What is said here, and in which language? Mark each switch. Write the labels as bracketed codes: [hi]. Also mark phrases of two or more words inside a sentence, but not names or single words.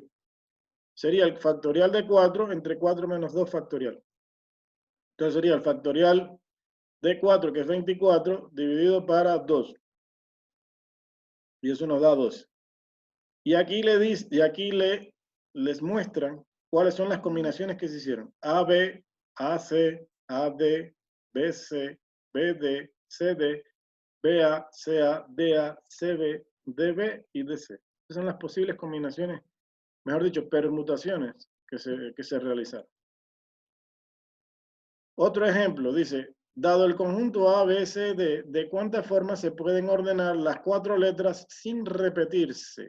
[es] Sería el factorial de 4 entre 4 menos 2 factorial. Entonces sería el factorial de 4, que es 24, dividido para 2. Y eso nos da 12. Y aquí les muestran cuáles son las combinaciones que se hicieron. AB, AC, AD, BC, BD, CD, BA, CA, DA, CB, DB y DC. Esas son las posibles combinaciones, mejor dicho, permutaciones que se realizaron. Otro ejemplo dice, dado el conjunto A, B, C, D, ¿de cuántas formas se pueden ordenar las 4 letras sin repetirse?